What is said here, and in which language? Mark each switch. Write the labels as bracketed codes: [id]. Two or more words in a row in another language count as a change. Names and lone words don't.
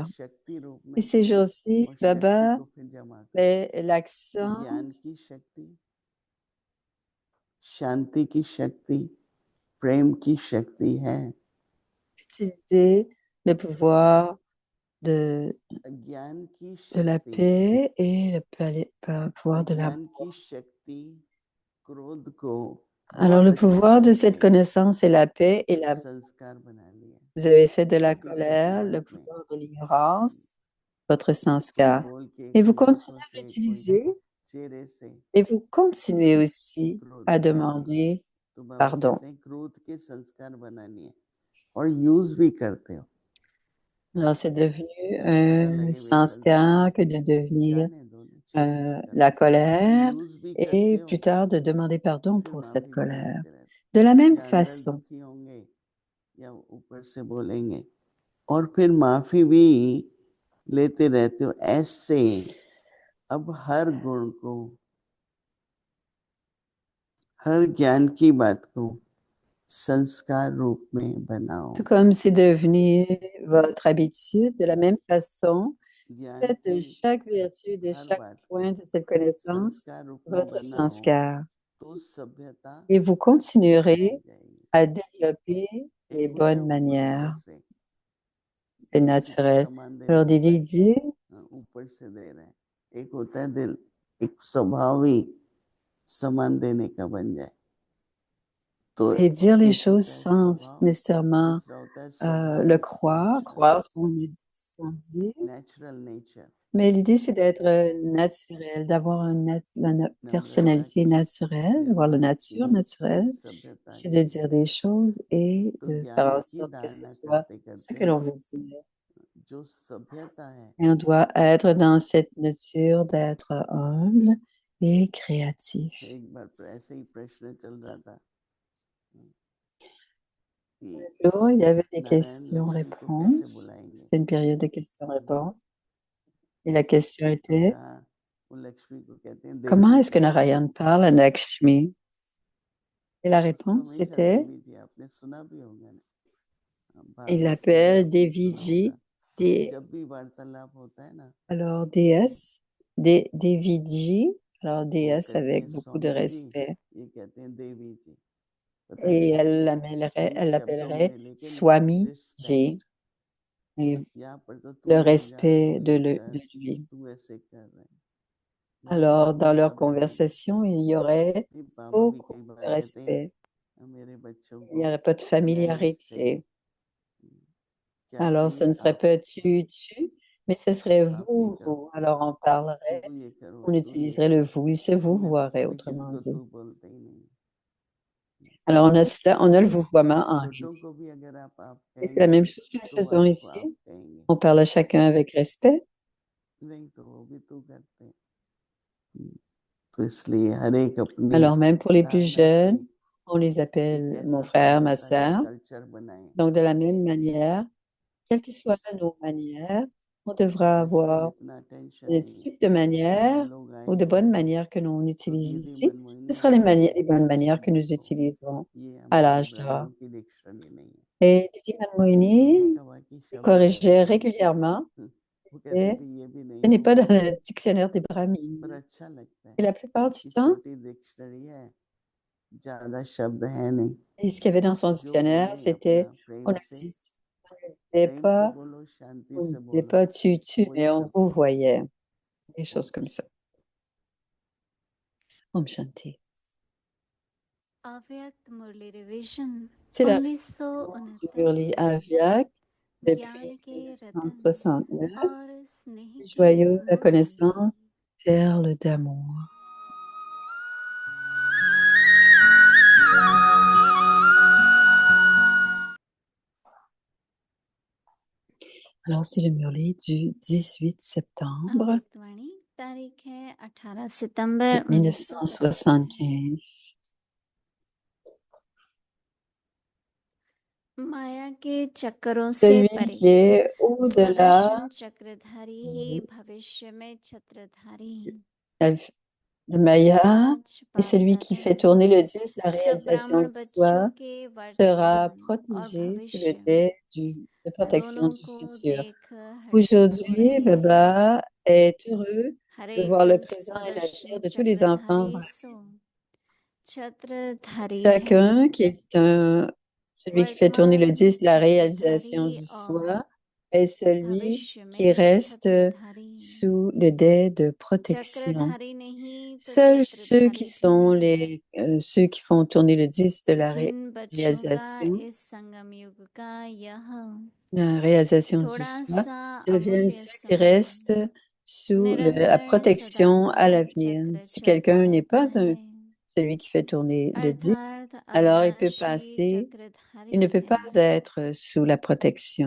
[fr] Et ces jours-ci, Baba met l'accent utiliser le pouvoir de la paix et le pouvoir de l'amour. Alors, le pouvoir de cette connaissance est la paix et l'amour. [hi] संस्कार बना लिया [fr] Vous avez fait de la [hi] छोटी छोटी [fr] colère le [hi] बात में [fr] pouvoir de l'ignorance, votre [hi] कोई [fr] sanskar. [hi] बोल के [fr] Et vous [hi] कोई [fr] continuez [hi] आंखों [fr] à [hi] से कोई [fr] l'utiliser [hi] चेहरे से [fr] et vous continuez aussi [hi] क्रोध [fr] à [hi] दिखा दिया [fr] demander [hi] तो बाबा [fr] pardon. [hi] कहते हैं क्रोध के संस्कार बनानी है और यूज भी करते हो [fr] Alors, c'est devenu [hi] बुरा [fr] un [hi] लगे भी चलता है [fr] sanskar que de devenir [hi] जाने दो ना चेंज कर [fr] la [hi] दो फिर [fr] colère [hi] यूज भी करते [fr] et [hi] हो [fr] plus tard de demander [hi] और [fr] pardon [hi] फिर [fr] pour cette [hi] माफी भी [fr] colère. [hi] मांगते रहते [fr] De la même [hi] या अंदर [fr] façon, [hi] दुखी होंगे या ऊपर से बोलेंगे और फिर माफी भी लेते रहते हो ऐसे अब हर गुण को हर ज्ञान की बात को संस्कार रूप में बनाओ [fr] tout comme c'est devenu votre habitude, de la même façon, [hi] ज्ञान [fr] faites de [hi] की [fr] chaque vertu, de [hi] हर [fr] chaque [hi] बात को [fr] point de cette connaissance, [hi] संस्कार रूप में [fr] votre [hi] बनाओ [fr] sanskar. [hi] तो सभ्यता [fr] Et vous [hi] बढ़ती [fr] continuerez [hi] जाएगी [fr] à développer [hi] एक [fr] les [hi] होता है [fr] bonnes [hi] ऊपर ऊपर [fr] manières [hi] से [fr] et [hi] किसी को [fr] naturelles. [hi] सामान देना [fr] Alors, [hi] होता [fr] Didi [hi] है [fr] dit, [hi] ऊपर से दे रहे हैं एक होता है दिल एक स्वभाव ही सामान देने का बन जाए तो [fr] et dire les [hi] एक [fr] choses [hi] होता है [fr] sans [hi] स्वभाव [fr] nécessairement [hi] दूसरा होता है स्वभाव [fr] le croire, [hi] नेचर [fr] croire ce qu'on dit. [en] natural nature [fr] Mais l'idée, c'est d'être naturel, d'avoir la [hi] नम्रता [fr] personnalité [hi] की [fr] naturelle, d'avoir la [hi] व्यवहार की [fr] nature naturelle. [hi] सभ्यता [fr] C'est de [hi] की [fr] dire des choses et [hi] तो [fr] de faire [hi] ज्ञान [fr] en [hi] की [fr] sorte que ce [hi] धारणा [fr] soit [hi] करते [fr] ce [hi] करते [fr] que l'on veut dire. [hi] जो सभ्यता है [fr] Et on doit être dans cette nature d'être humble et créatif. [hi] एक बार ऐसे ही प्रश्न चल रहा था कि [fr] Alors, il y avait des [hi] नारायण लक्ष्मी को कैसे [fr] questions-réponses. [hi] बुलाएंगे [fr] C'était une période de questions-réponses. Et la question [hi] तो [fr] était, [hi] कहा वो लक्ष्मी को कहते हैं [fr] comment [hi] देवी [fr] est-ce que [hi] जी [fr] Narayan parle à Lakshmi? Et la [hi] उसको [fr] réponse [hi] हमेशा [fr] était, [hi] देवी जी आपने सुना भी होगा ना [fr] il [hi] भागवत में भी [fr] l'appelle [hi] आपने सुना [fr] Deviji, [hi] होगा [fr] des, [hi] जब भी वार्तालाप होता है ना [fr] alors déesse, Deviji, alors [hi] वो [fr] déesse [hi] कहती हैं [fr] avec beaucoup de [hi] स्वामी जी [fr] respect. [hi] ये कहते हैं देवी जी पता [fr] Et [hi] नहीं इन [fr] elle [hi] शब्दों में [fr] l'appellerait [hi] है लेकिन [fr] Swami Ji, [hi] रिस्पेक्ट [fr] et [hi] यहाँ पर तो तू [fr] le [hi] मान जा [fr] respect [hi] तू ये [fr] de [hi] कर [fr] lui. [hi] तू ऐसे कर रहे हैं [fr] Alors, [hi] बहुत [fr] dans leur [hi] शब्द हैं [fr] conversation, il y aurait [hi] ये बाबा भी [fr] beaucoup [hi] कई [fr] de [hi] बार कहते हैं [fr] respect. [hi] मेरे बच्चों [fr] Il n'y [hi] को [fr] aurait pas de [hi] नमस्ते [fr] familiarité. [hi] क्या [fr] Alors, ce [hi] चाहिए [fr] ne serait [hi] आप [fr] pas tu, mais ce serait [hi] आप ये [fr] vous, [hi] करो [fr] vous. Alors, [hi] तू ये करो [fr] on [hi] तू ये [fr] utiliserait le [hi] करो [fr] vous. Il se vous [hi] हमें तो [fr] voirait, [hi] कभी किसी [fr] autrement [hi] को [fr] dit. [hi] तू बोलते ही नहीं [fr] Alors, on a le vouvoiement en [hi] छोटों [fr] hindi. [hi] को भी अगर आप [fr] Et c'est la [hi] कहेंगे [fr] même chose que nous [hi] तो वो [fr] faisons [hi] आपको आप [fr] ici. [hi] कहेंगे [fr] On parle à chacun avec respect. [hi] नहीं तो वो भी तू करते हैं तो इसलिए हर एक अपनी [fr] Alors, même pour les plus [hi] धारणा से [fr] jeunes, on les [hi] एक [fr] appelle mon [hi] ऐसा [fr] frère, ma [hi] सभ्यता का [fr] sœur. [hi] कल्चर बनाए [fr] Donc, de la même manière, quelles que soient nos manières, on devra [hi] आजकल [fr] avoir [hi] इतना टेंशन [fr] le [hi] नहीं है [fr] type de [hi] जब [fr] manière [hi] लोग [fr] ou de [hi] आएंगे [fr] bonnes manières que l'on [hi] तो [fr] utilise [hi] दीदी [fr] ici. Ce [hi] मनमोहिनी [fr] sera [hi] आप ये [fr] les bonnes manières que [hi] शब्द [fr] nous [hi] को [fr] utiliserons [hi] ये [fr] à [hi] हमारे [fr] l'âge d'or. [hi] ब्राह्मणों की डिक्शनरी नहीं है [fr] Et Didi [hi] मैंने [fr] Manmohini [hi] कहा बाकी शब्द है [fr] corrigeait [hi] बहुत से [fr] régulièrement [hi] वो कहती [fr] et [hi] थी ये भी [fr] ce [hi] नहीं [fr] n'est [hi] वो [fr] pas [hi] भी [fr] dans [hi] नहीं [fr] le dictionnaire des [hi] पर [fr] Brahmines. [hi] अच्छा लगता है [fr] Et la plupart du [hi] कि [fr] temps, [hi] छोटी डिक्शनरी है ज्यादा शब्द है नहीं [fr] et ce qu'il y avait dans son [hi] जो [fr] dictionnaire, [hi] बोले अपना [fr] c'était on ne disait [hi] प्रेम से [fr] pas, [hi] बोलो शांति [fr] on ne [hi] से [fr] disait [hi] बोलो [fr] pas tu, [hi] वही [fr] mais on [hi] सब [fr] vous voyait. Des [hi] ओम [fr] choses comme ça. [hi] ओम शांति. अव्यक्त मुरली रिवीजन [fr] C'est la du 1929 Murli Avyak [hi] ज्ञान [fr] depuis [hi] के रतन [fr] 1969. [hi] और स्नेह के [fr] Joyeux, la [hi] मोती [fr] connaissance, perle d'amour. Alors, c'est le Murli du 18 septembre [hi] अव्यक्तवाणी तारीख है 18 सितंबर 1975. माया के चक्करों से [fr] Celui [hi] परे [fr] qui est au-delà [hi] स्वदर्शन चक्रधारी ही भविष्य में छत्रधारी [fr] de Maya [hi] आज [fr] et [hi] बाप [fr] celui qui [hi] दादा [fr] fait tourner le disque, la [hi] सब [fr] réalisation [hi] ब्राह्मण [fr] du [hi] बच्चों [fr] soi, [hi] के [fr] sera [hi] वर्तमान और [fr] protégé sous le [hi] भविष्य [fr] dais de protection [hi] दोनों [fr] du [hi] को [fr] futur. [hi] देख हर्षित हो [fr] Aujourd'hui, [hi] रहे हैं [fr] Baba est heureux [hi] हर [fr] de [hi] एक [fr] voir le présent et l'avenir [hi] स्वदर्शन [fr] de tous les enfants [hi] चक्रधारी [fr] brahmins. [hi] सो छत्रधारी है [fr] Chacun qui est celui qui fait tourner le [hi] वर्तमान में [fr] disque de la réalisation [hi] चक्रधारी [fr] du [hi] और [fr] soi est celui [hi] भविष्य [fr] qui [hi] में [fr] reste [hi] छत्रधारी [fr] sous le dais de protection. [hi] चक्रधारी नहीं [fr] Seuls ceux qui sont ceux qui font tourner le disque de la réalisation du soi deviennent ceux qui restent sous la protection à l'avenir. Si quelqu'un n'est pas celui qui fait tourner le disque, alors il ne peut pas être sous la protection.